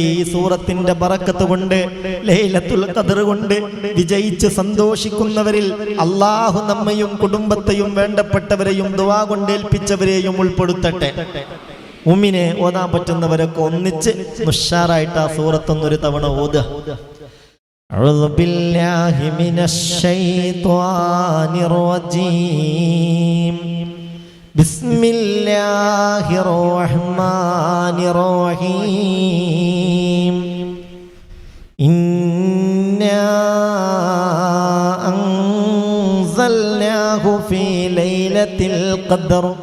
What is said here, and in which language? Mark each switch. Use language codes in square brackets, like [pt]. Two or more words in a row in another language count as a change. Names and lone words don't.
[ml] ഈ സൂറത്തിന്റെ ബറക്കത്ത് കൊണ്ട് ലൈലത്തുൽ ഖദർ കൊണ്ട് വിജയിച്ച് സന്തോഷിക്കുന്നവരിൽ അള്ളാഹു നമ്മയും കുടുംബത്തെയും വേണ്ടപ്പെട്ടവരെയും ദുആ കൊണ്ട് ഏൽപ്പിച്ചവരെയും ഉൾപ്പെടുത്തട്ടെ. ഉമ്മിനെ ഓതാൻ പറ്റുന്നവരൊക്കെ ഒന്നിച്ച് ഉഷാറായിട്ട് ആ സൂറത്തൊന്നൊരു തവണ ഓതുക. [ar] أعوذ بالله من الشيطان الرجيم بسم الله الرحمن الرحيم إنا أنزلناه في ليلة القدر